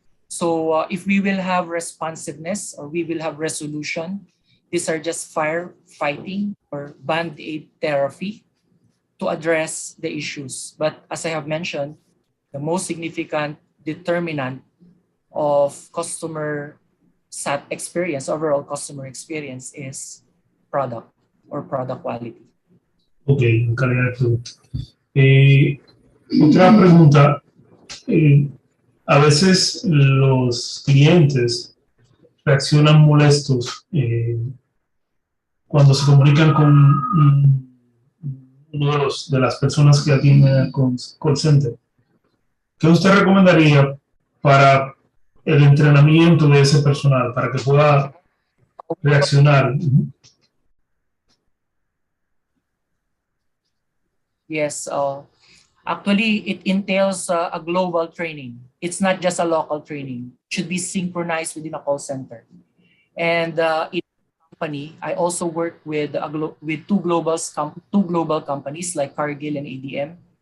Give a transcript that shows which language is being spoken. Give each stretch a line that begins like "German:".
English: So if we will have responsiveness or we will have resolution, these are just firefighting or band-aid therapy to address the issues. But as I have mentioned, the most significant determinant of customer experience, overall customer experience, is product or product quality.
Spanish: Ok, en calidad de producto. Otra pregunta. A veces los clientes reaccionan molestos cuando se comunican con uno de las personas que atienden el call center. ¿Qué usted recomendaría para el entrenamiento de ese personal, para que pueda reaccionar?
English: Yes, actually, it entails a global training. It's not just a local training. It should be synchronized within a call center. And in the company, I also work with two global companies like Cargill and ADM.